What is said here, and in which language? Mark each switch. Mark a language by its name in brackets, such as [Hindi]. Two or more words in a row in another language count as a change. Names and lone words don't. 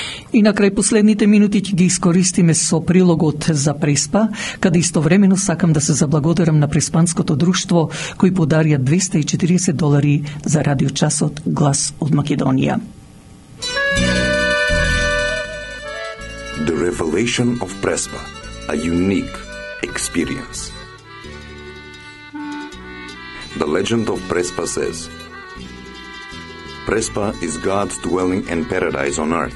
[Macedonian] И на крај последните минути ќе ги искористиме со прилогот за Преспа, каде истовремено сакам да се заблагодарам на Преспанското друштво кои подарија $240 за радиочасот Глас од Македонија. [English] The Revelation of Prespa, a unique experience. The legend of Prespa says, Prespa is God's dwelling and paradise on earth.